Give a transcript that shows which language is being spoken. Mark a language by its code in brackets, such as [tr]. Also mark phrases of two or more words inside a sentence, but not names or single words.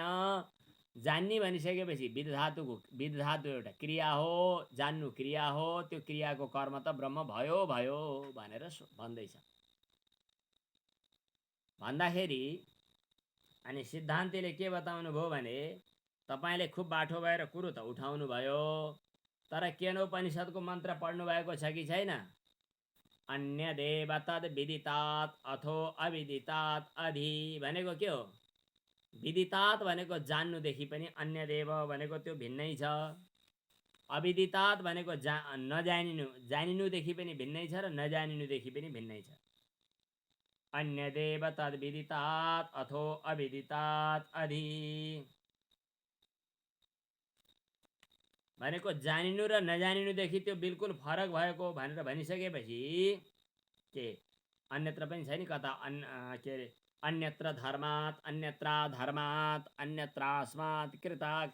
[ne] जान्ने भनिसकेपछि विद धातु एउटा क्रिया हो, जान्नु क्रिया हो, त्यो क्रियाको कर्म त ब्रह्म भयो भयो भनेर भन्दैछ। भन्दाखेरि अनि सिद्धान्तीले के बताउनु भयो भने तपाईले खुब बाठो भएर कुरो त उठाउनु भयो, तर केनोपनिषदको मन्त्र पढ्नु भएको छ कि छैन? [sa] अन्य देव तद विदितात अथो अविदितात अधि [ne] भनेको के हो? विदितात भनेको जान्नुदेखि पनि [sa] अन्य देव [ne] भनेको त्यो भिन्नै छ। अविदितात भनेको जानिनुदेखि पनि भिन्नै छ र नजानिनुदेखि पनि भिन्नै छ। [sa] अन्य देव तद विदितात अथो अविदितात अधि [ne] भनेको जानिनु र नजानिनुदेखि त्यो बिल्कुल फरक भएको भनेर भनिसकेपछि के अन्यत्र पनि छ नि कता के अरे [sa] अन्यत्र धर्मात् अन्यत्राधर्मात् अन्यत्रास्मात् कृता